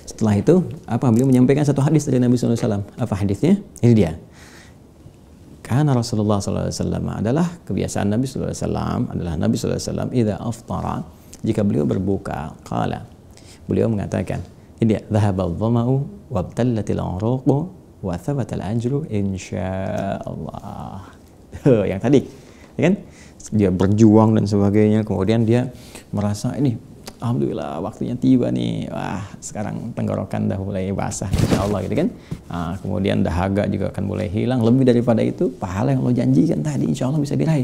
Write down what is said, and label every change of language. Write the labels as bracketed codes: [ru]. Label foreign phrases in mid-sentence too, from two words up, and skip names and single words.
[id] Setelah itu apa? Beliau menyampaikan satu hadis dari Nabi SAW. Apa hadisnya? Ini dia. Karena Rasulullah SAW adalah kebiasaan Nabi SAW adalah Nabi SAW [ar] إذا أفطر, [id] jika beliau berbuka, qala, beliau mengatakan, ini dia, [ar] ذهب الظمأ وابتلت العروق وثبت الأجر إن شاء الله. [id] Yang tadi, ya kan? Dia berjuang dan sebagainya, kemudian dia merasa ini alhamdulillah waktunya tiba nih, wah sekarang tenggorokan dah mulai basah insyaallah gitu kan. Nah, kemudian dahaga juga akan mulai hilang, lebih daripada itu pahala yang Allah janjikan tadi insyaallah bisa diraih.